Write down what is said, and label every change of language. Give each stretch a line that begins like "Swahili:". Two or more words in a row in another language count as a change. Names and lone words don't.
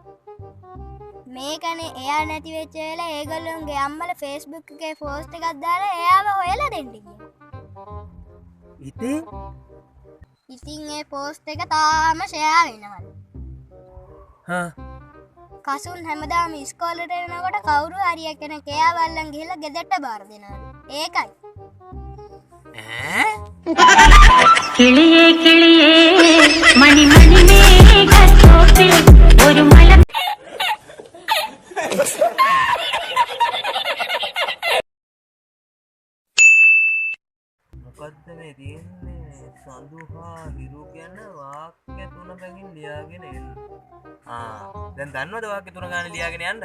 Sinhala: මේකනේ එයා නැති වෙච්ච වෙලාව ඒගොල්ලෝගේ අම්මලා Facebook එකේ පෝස්ට් එකක් දාලා එයාව හොයලා දෙන්න කිව්වා. ඉතින් ඒ පෝස්ට් එක තාම ෂෙයා වෙනවලු. කසුන් හැමදාම ඉස්කෝලේට එනකොට කවුරු හරි කෙනෙක් එයාව අල්ලන් ගිහලා ගෙදරට බාර දෙනවලු. ඒකයි.
Malayalam: കിളിയേ കിളിയേ മണി മണി മേഘത്തോപ്പിൽ ഒരു മല
Sinhala: මොකද්ද මේ තියෙන්නේ? සඳුහා හිරු ගැන වාක්‍ය තුනකින් ලියාගෙන එන්න. දැන් දන්නවද වාක්‍ය තුන ගන්න ලියාගෙන යන්න?